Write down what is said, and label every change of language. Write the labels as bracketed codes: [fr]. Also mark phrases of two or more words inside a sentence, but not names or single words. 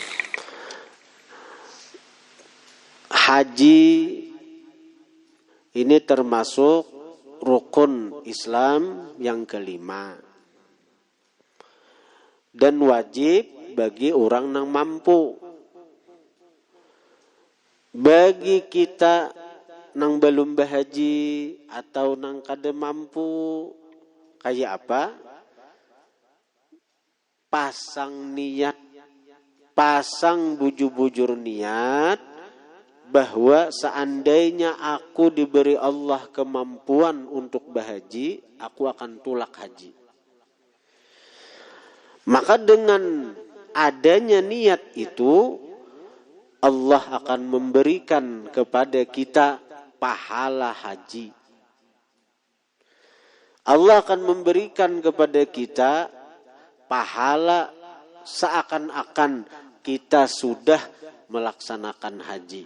[id] Haji ini termasuk rukun Islam yang kelima. Dan wajib bagi orang yang mampu. [bjn] Bagi kita nang belum bahaji atau nang kada mampu, kayak apa? Pasang niat, pasang bujur-bujur niat bahwa seandainya aku diberi Allah kemampuan untuk bahaji, aku akan tulak haji. [id] Maka dengan adanya niat itu, Allah akan memberikan kepada kita pahala haji. Allah akan memberikan kepada kita pahala seakan-akan kita sudah melaksanakan haji.